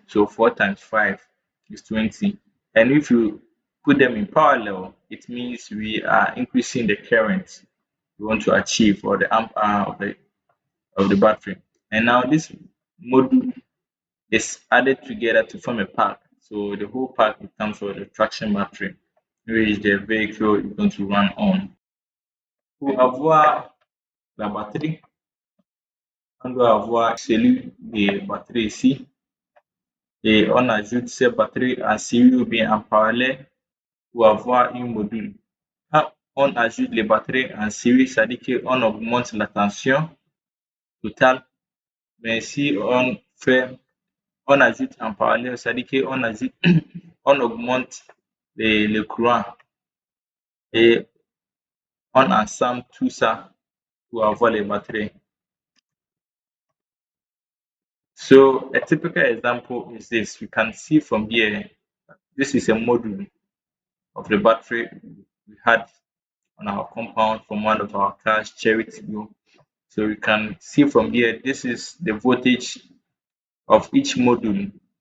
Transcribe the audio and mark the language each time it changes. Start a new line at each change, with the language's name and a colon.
English: So 4 times 5 is 20. And if you put them in parallel, it means we are increasing the current we want to achieve or the ampere of the battery. And now this module is added together to form a pack. So the whole pack becomes what the traction battery, which the vehicle is going to run on.
French: Pour avoir la batterie, on doit avoir celui des batteries ici et on ajoute ces batteries en série ou bien en parallèle pour avoir un module. Quand on ajoute les batteries en série, ça dit qu'on augmente la tension totale, mais si on ajoute en parallèle, ça dit qu'on ajoute, on augmente le courant et on ensemble tout ça pour avoir les batteries.
English: So a typical example is this. You can see from here, this is a module of the battery we had on our compound from one of our cars, Charity Blue. So you can see from here, this is the voltage of each module.